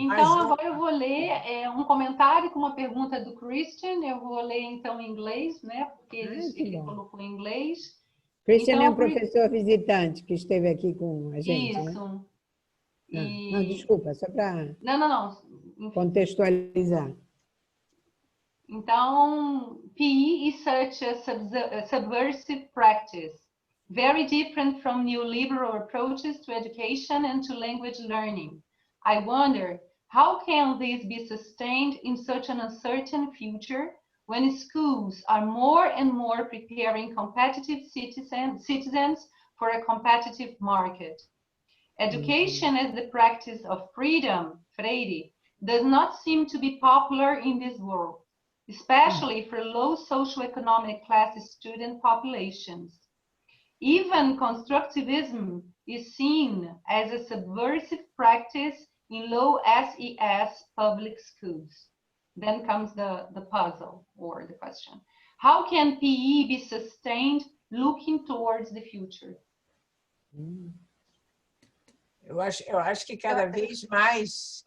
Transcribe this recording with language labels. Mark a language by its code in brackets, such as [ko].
[pt] Então, agora eu vou ler um comentário com uma pergunta do Christian. Eu vou ler, então, em inglês, né? Porque ele colocou em inglês. Christian então, é um professor visitante que esteve aqui com a gente, isso. Né? Não, desculpa, só para contextualizar. Então, [en] PE is such a subversive practice, very different from neoliberal approaches to education and to language learning. I wonder, how can this be sustained in such an uncertain future when schools are more and more preparing competitive citizens for a competitive market? Education as the practice of freedom, Freire, does not seem to be popular in this world, especially for low socioeconomic class student populations. Even constructivism is seen as a subversive practice in low SES public schools. Then comes the puzzle or the question. How can PE be sustained looking towards the future? [pt] Eu acho que cada vez mais,